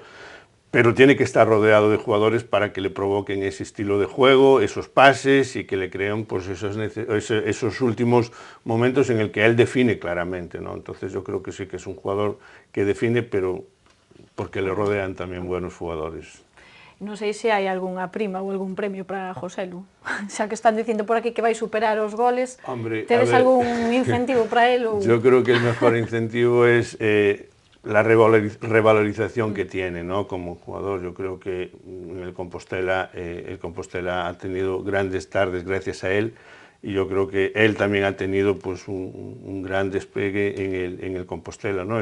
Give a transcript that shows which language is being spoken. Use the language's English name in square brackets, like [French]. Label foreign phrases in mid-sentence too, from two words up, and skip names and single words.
[Spanish] Pero tiene que estar rodeado de jugadores para que le provoquen ese estilo de juego, esos pases y que le creen pues, esos últimos momentos en el que él define claramente, ¿no? Entonces yo creo que sí que es un jugador que define, pero porque le rodean también buenos jugadores. [Galician] Non sei se hai algunha prima ou algún premio para Joselu. Xa que están dicindo por aquí que vai superar os goles, [Spanish] Hombre, [Galician] tedes [Spanish] a ver, [Galician] algún incentivo para él? Ou... [Spanish] Yo creo que el mejor incentivo es la revalorización que tiene, ¿no? Como jugador. Yo creo que en el Compostela ha tenido grandes tardes gracias a él, y yo creo que él también ha tenido pues un gran despegue en el Compostela, ¿no?